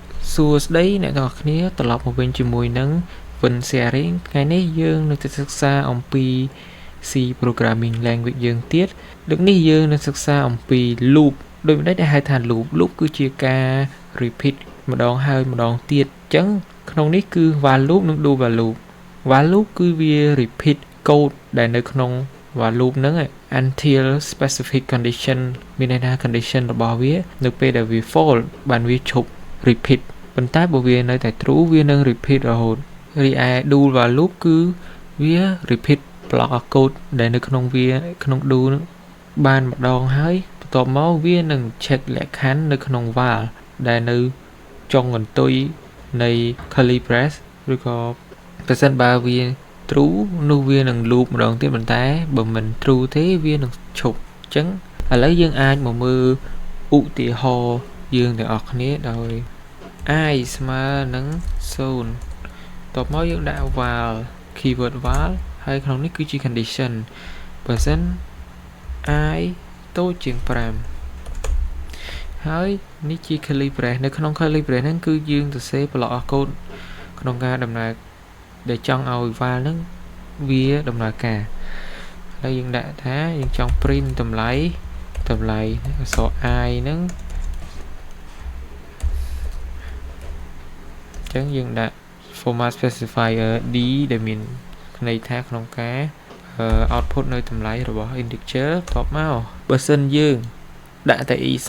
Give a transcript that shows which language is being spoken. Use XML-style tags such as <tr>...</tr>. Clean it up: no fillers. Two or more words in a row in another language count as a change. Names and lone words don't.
<km>សួស្តីអ្នកទាំងអស់គ្នាត្រឡប់មកវិញជាមួយនឹង Vin Sharing ថ្ងៃនេះយើងនឹងទៅសិក្សាអំពី</km> <en>C Programming Language</en> <km>យើងទៀតលើកនេះយើងនឹងសិក្សាអំពី loop ដោយមិនដែលហៅថា loop គឺជាការ repeat ម្ដងហើយម្ដងទៀតអ ញ្ចឹងក្នុងនេះគឺ</km> <en>while loop</en> <km>និង</km> <en>do while loop while loop</en> <km>គឺវា repeat code ដែលនៅក្នុង</km> <en>while loop</en> <km>ហ្នឹង</km> <en>until specific condition</en> <km>មានន័យថា condition របស់វានៅពេលដែលវា false បានវា ឈប់ repeat ប៉ុន្តែបើវានៅតែ true វានឹង repeat រហូតរីឯ</km> <en>do while loop</en> <km>គឺវា repeat</km> <en>block of code</en> <km>ដែលនៅក្នុងវា ក្នុង do បានម្ដងហើយបន្ទាប់មកវានឹង check លក្ខខណ្ឌនៅក្នុង while ដែលនៅចុងកន្ទុយនៃ</km> <en>curly brace</en> <km>ឬក៏ប្រសិនបើវា true នោះវានឹង loop ម្ដងទៀតប៉ុន្តែបើមិន true ទេវានឹងឈប់អញ្ចឹងឥឡូវយើងអាចមកមើលឧទាហរណ៍យើងទាំងអស់គ្នាដោយ I ស្មើនឹង0តបមកយើងដាក់</km> <en>while keyword while</en> <km>ហើយក្នុងនេះគឺជា condition បើសិន I តូចជាង 5ហើយនេះជា</km> <en>curly brace</en> <km>នៅក្នុង</km> <en>curly brace</en> <km>ហ្នឹងគឺយើងសរសេរ</km> <en>block of code</en> <km>ក្នុងការដំណើរដែលចង់ឲ្យ while ហ្នឹងវាដំណើរការហើយយើងដាក់ថាយើងចង់ print តម្លៃអក្សរ I ហ្នឹង អញ្ចឹងយើងដាក់</km> <en>format specifier d</en> <km>ដែលមានន័យថាក្នុងការ output នៅតម្លៃរបស់ integer បន្ទាប់មកបើសិនយើងដាក់តែ e</km>